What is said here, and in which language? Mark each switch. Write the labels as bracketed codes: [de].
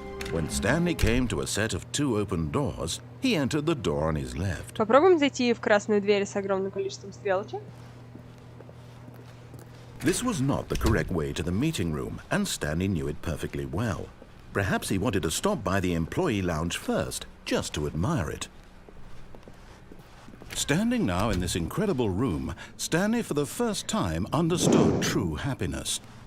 [en] When Stanley came to a set of 2 open doors, he entered the door on his left. [ru] Попробуем зайти в красную дверь с огромным количеством стрелочек. [en] This was not the correct way to the meeting room, and Stanley knew it perfectly well. Perhaps he wanted to stop by the employee lounge first, just to admire it. Standing now in this incredible room, Stanley for the first time understood true happiness.